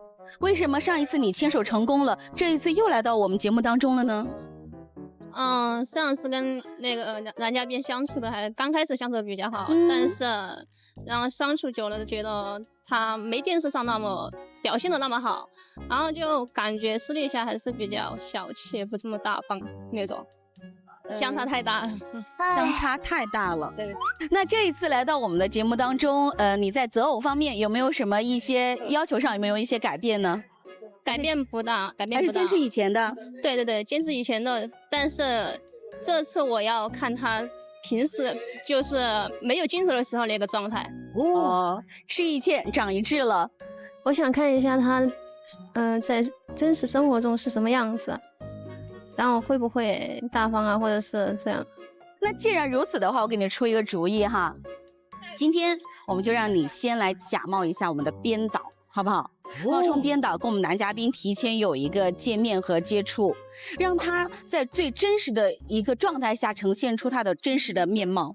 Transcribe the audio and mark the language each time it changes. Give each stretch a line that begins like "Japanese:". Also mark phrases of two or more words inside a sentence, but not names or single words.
Chinese: 為什麼上一次你牽手成功了，這一次又來到我們節目當中了呢？上次跟那個男嘉賓相處的還剛開始相處的比較好，但是然後相處久了覺得他沒電視上那麼表現的那麼好，然後就感覺私底下還是比較小氣，不這麼大方那種，相差太大了。相差太大了。對。那這一次來到我們的節目當中，你在擇偶方面有沒有什麼一些要求上有沒有一些改變呢？改變不大，還是堅持以前的。对，堅持以前的，但是這次我要看他平時就是沒有鏡頭的時候那個狀態。吃一堑長一智了。我想看一下他在真實生活中是什麼樣子，然後會不會大方啊，或者是這樣。那既然如此的話，我給你出一個主意哈，今天我們就讓你先來假冒一下我們的編導，好不好？冒充編導跟我們男嘉賓提前有一個見面和接觸，讓他在最真實的一個狀態下呈現出他的真實的面貌。